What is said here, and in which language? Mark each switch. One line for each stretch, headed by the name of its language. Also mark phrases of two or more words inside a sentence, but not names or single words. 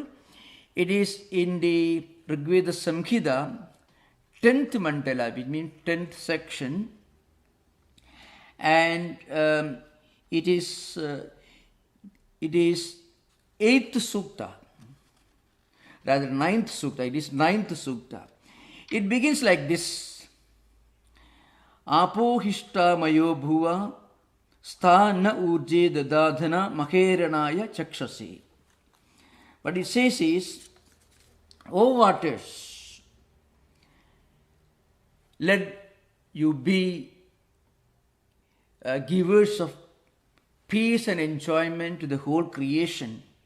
English: It is in the Rigveda Samhita, 10th mandala, which means 10th section, and it is 8th sukta, rather 9th sukta. It is 9th sukta. It begins like this:
Sanskrit: आपो हिष्ठा मयो भुवः स्था न ऊर्जे दधातन महे रणाय चक्षसे.
English: What it says is, O waters, let you be givers of peace and enjoyment to the whole creation.